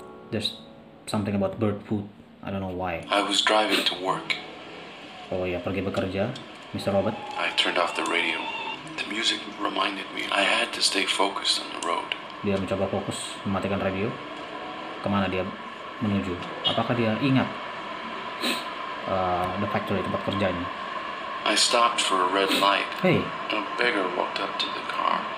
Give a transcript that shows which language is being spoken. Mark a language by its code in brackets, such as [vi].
[en] There's something about bird food. I don't know why. I was driving to work. [id] Oh ya, pergi bekerja, Mr. Robert. [en] I turned off the radio. The music reminded me I had to stay focused on the road. [id] Dia mencoba fokus mematikan radio. Kemana dia menuju? Apakah dia ingat [en] the factory, [id] tempat kerjanya? [en] I stopped for a red light. Hey, A beggar walked up to the car.